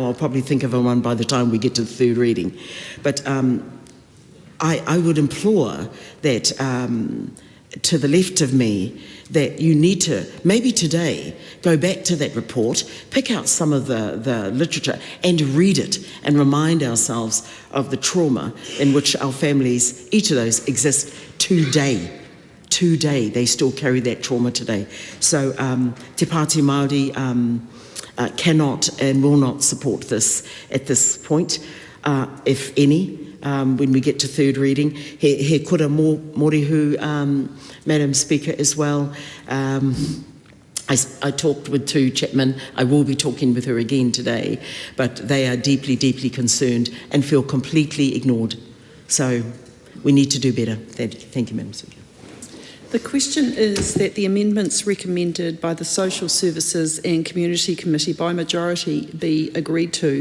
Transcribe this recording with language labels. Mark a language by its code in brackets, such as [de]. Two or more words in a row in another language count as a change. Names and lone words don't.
[en] I'll probably think of one by the time we get to the third reading. But I would implore that to the left of me, that you need to, maybe today, go back to that report, pick out some of the literature and read it, and remind ourselves of the trauma in which our families, each of those, exist today. Today, they still carry that trauma today. So [mi] Te Pāti Māori [en] cannot and will not support this at this point, if any. When we get to third reading, [mi] he kura morihu, [en] Madam Speaker, as well. I talked with Tu Chapman. I will be talking with her again today, but they are deeply, deeply concerned and feel completely ignored. So we need to do better. Thank you, Madam Speaker. The question is that the amendments recommended by the Social Services and Community Committee by majority be agreed to.